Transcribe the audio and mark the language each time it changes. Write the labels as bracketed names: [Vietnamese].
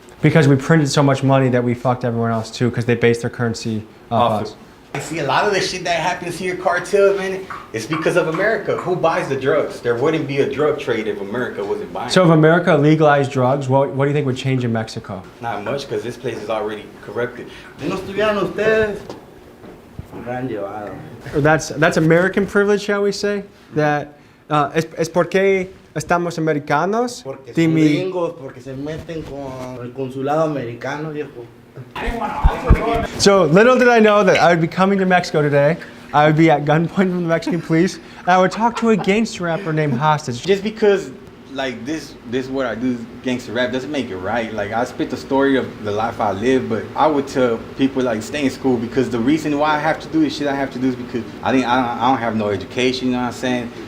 [English] Because we printed so much money that we fucked everyone else too, because they based their currency off us. I see a lot of the shit that happens here, cartels, man, it's because of America. Who buys the drugs? There wouldn't be a drug trade if America wasn't buying. So if America legalized drugs, what do you think would change in Mexico? Not much, because this place is already corrupted. [Spanish] Si no estuvieran ustedes, me hubieran llevado. [English] That's American privilege, shall we say? [Spanish] That es porque estamos americanos. Porque son gringos, porque se meten con el consulado americano, viejo. [English] So little did I know that I would be coming to Mexico today. I would be at gunpoint from the Mexican police, and I would talk to a gangster rapper named Hostage. Just because like this what I do, gangster rap, doesn't make it right. Like I spit the story of the life I live, but I would tell people like stay in school, because the reason why I have to do this shit I have to do is because I don't have no education, you know what I'm saying?